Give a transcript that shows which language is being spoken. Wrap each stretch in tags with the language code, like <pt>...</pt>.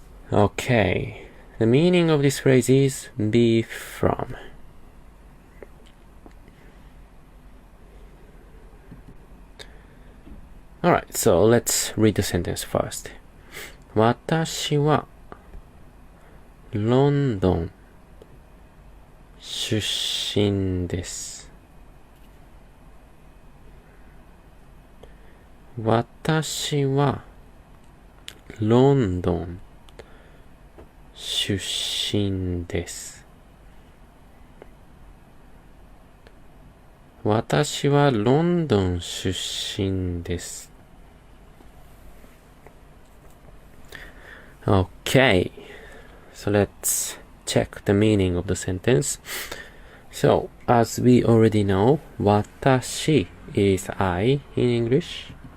<en>Okay, the meaning of this phrase is be from. Alright, so let's read the sentence first.</en> <ja>私はロンドン出身です。私はロンドン出身です。私はロンドン出身です。</ja> <en>Okay, so let's check the meaning of the sentence. So, as we already know,</en> <ja>私</ja> <en>is I in English.</en>